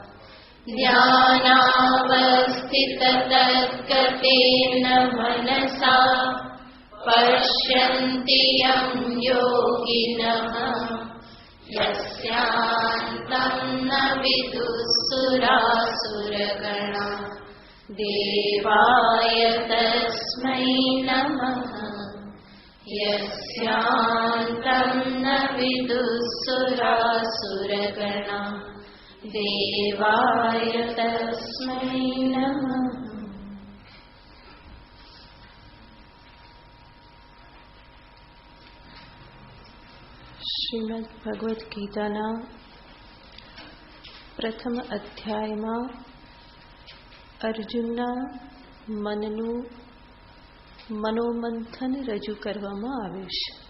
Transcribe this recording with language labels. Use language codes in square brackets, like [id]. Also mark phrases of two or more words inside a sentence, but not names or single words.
[sa] ध्यानावस्थिततद्गतेन मनसा पश्यन्ति यं योगिनः यस्यान्तं न विदुःसुरासुरगणा देवाय तस्मै नमः। यस्यान्तं न विदुःसुरासुरगणा देवाय तस्मै नमः। [gu] શ્રીમદ ભગવદ્ ગીતાના પ્રથમ અધ્યાયમાં અર્જુનના મનનું મનોમંથન રજૂ કરવામાં આવ્યું છે.